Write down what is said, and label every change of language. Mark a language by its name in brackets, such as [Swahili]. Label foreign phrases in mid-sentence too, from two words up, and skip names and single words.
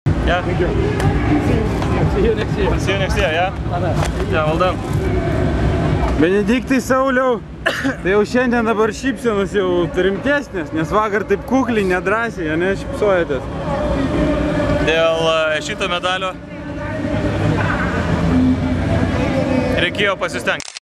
[English] Yeah. Thank you. See you next year. See you next year, yeah? Yeah, well done. [Lithuanian] Benediktai Sauliau, tai jau šiandien dabar šypsenos jau rimtesnės, nes vakar taip kukliai, nedrąsiai, ne šypsojatės. Dėl šito medalio reikėjo pasistengti.